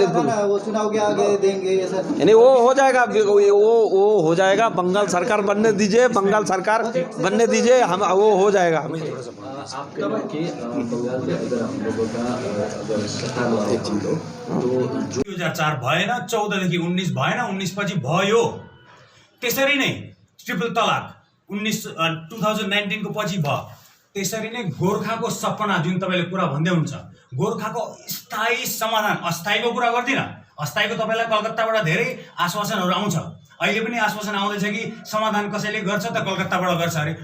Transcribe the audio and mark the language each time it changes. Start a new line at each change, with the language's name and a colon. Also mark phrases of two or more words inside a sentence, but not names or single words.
Hindi: वो चुनाव के आगे देंगे ये सर, नहीं वो हो जाएगा, वो हो जाएगा। बंगाल सरकार बनने दीजिए, बंगाल सरकार बनने दीजिए, हम वो हो जाएगा। आप कह रहे कि बंगाल में अगर हम लोगों का अगर सरकार में हम लोग तो
Nepali: 2004 भएन, 14 देखि 19 भएन, 19 पछि भयो। त्यसरी नै ट्रिपल तलाक 2019 को पछि भयो। त्यसरी नै गोर्खाको सपना जुन तपाईले कुरा भन्दै हुन्छ, गोर्खाको स्थायी समाधान, अस्थायीको कुरा गर्दिन। अस्थायीको तपाईलाई कलकत्ताबाट धेरै आश्वासनहरू आउँछ। अहिले पनि आश्वासन आउँदैछ कि समाधान कसैले गर्छ त कलकत्ताबाट गर्छ अरे।